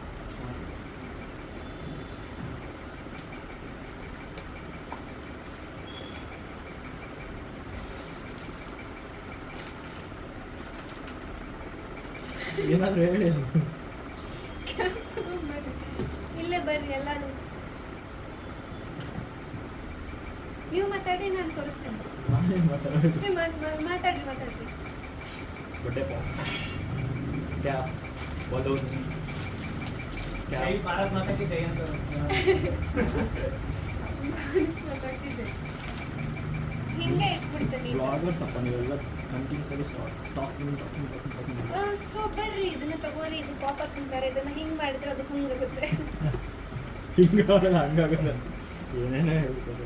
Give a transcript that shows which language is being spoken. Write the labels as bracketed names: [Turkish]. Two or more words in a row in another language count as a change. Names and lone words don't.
[Kannada] ಏನಾದರೂ ಹೇಳಿ. ಇಲ್ಲೇ ಬರ್ರಿ ಎಲ್ಲರೂ. ನೀವು ಮಾತಾಡಿ, ನಾನು ತೋರಿಸ್ತೇನೆ. ನೀವು ಮಾತಾಡ್ರಿ. [Hindi] बर्थडे क्या बोलो क्या भारत माता की जय ಅಂತ. [Kannada] ಹಿಂಗೆ ಇಟ್ಬಿಡ್ತೀನಿ. ಬ್ಲಾಗರ್ಸ್ ಅಪ್ಪ ನೀವೆಲ್ಲ [English] continuously talking. [Kannada] ಸೊ ಬರ್ರಿ, ಇದನ್ನ ತಗೋರಿ, ಇದು ಪಾಪರ್ಸ್ ಅಂತಾರೆ, ಇದನ್ನ ಹಿಂಗೆ ಮಾಡಿದ್ರೆ ಅದು ಹಂಗಾಗುತ್ತೆ. ಹಿಂಗಾಗಲ್ಲ ಹಂಗಾಗಲ್ಲ ಏನೇನೋ ಹೇಳ್ಬೋದು.